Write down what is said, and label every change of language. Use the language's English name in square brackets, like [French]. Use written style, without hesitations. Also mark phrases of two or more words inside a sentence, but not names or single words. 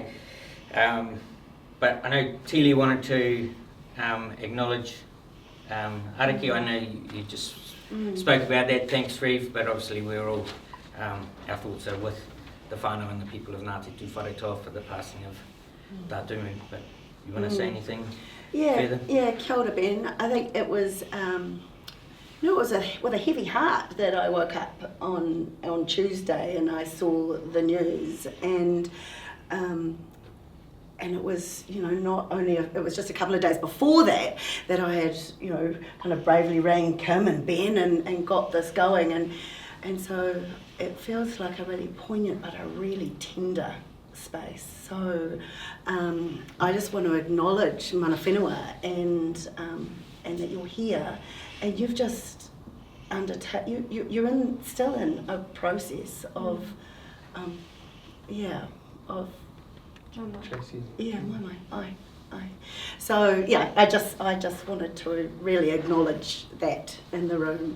[English] But I know Tili wanted to acknowledge Ariki. I know you just spoke about that. Thanks, Reeve. But obviously we're all our thoughts are with the whānau and the people of Ngāti Tūwharetoa for the passing of Tātumu. But you want to say anything further? Yeah, [Māori] kia ora, Ben. [English] I think it was, it was with a heavy heart that I woke up on Tuesday and I saw the news, and it was, not only, it was just a couple of days before that I had, kind of bravely rang Kim and Ben and got this going, and so it feels like a really poignant but a really tender space. So I just want to acknowledge [Māori] mana whenua [English] and that you're here, and you've just you're still in a process of Tracy. Yeah, aye. So yeah, I just wanted to really acknowledge that in the room.